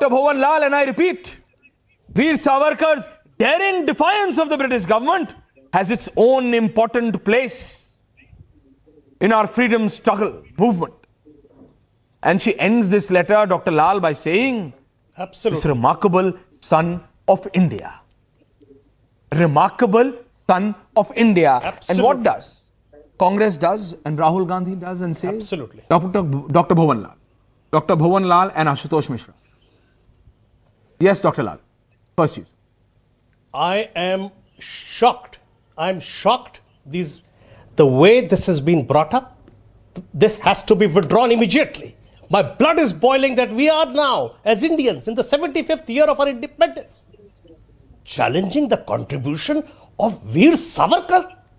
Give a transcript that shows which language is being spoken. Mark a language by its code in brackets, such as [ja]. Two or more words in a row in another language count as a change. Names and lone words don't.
[en] Bhuvan Lal, and I repeat, Veer Savarkar's daring defiance of the British government has its own important place in our freedom struggle movement. And she ends this letter, Dr. Lal, by saying, this remarkable son of India. Remarkable son of India. And what does Congress does and Rahul Gandhi does and says? Absolutely. Dr. Bhuvan Lal. Dr. Bhuvan Lal and Ashutosh Mishra. Yes, Dr. Lal. First you. I am shocked. I am shocked. The way this has been brought up, this has to be withdrawn immediately. My blood is boiling that we are now, as Indians, in the 75th year of our independence, challenging the contribution of Veer Savarkar.